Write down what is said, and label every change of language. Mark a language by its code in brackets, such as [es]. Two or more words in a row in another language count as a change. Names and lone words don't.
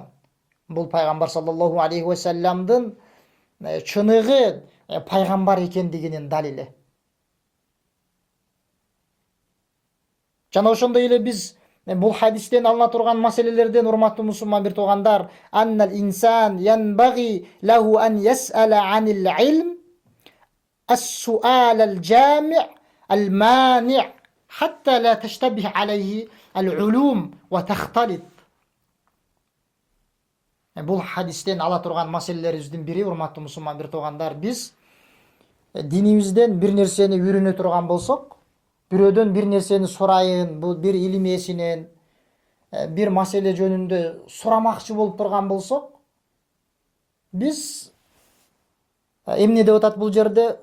[ky] Бул пайгамбар [ar] صلى الله عليه وسلم [ky] чыныгы пайгамбар экендигинин далили. Жана ошондой эле биз бул хадистен алына турган маселелерден, урматтуу мусулман бир туугандар, [ar] أن الإنسان ينبغي له أن يسأل عن العلم السؤال الجامع المانع حتى لا تشتبه عليه العلوم وتختلط. [ky] Бул хадистен ала турган маселелерибиздин бири, урматтуу мусулман бир туугандар, биз динибизден бир нерсени үйрөнө турган болсок, бирөөдөн бир нерсени сурайын, бул бир илим ээсинен бир маселе жөнүндө сурамакчы болуп турган болсок, биз эмне деп атат бул жерде?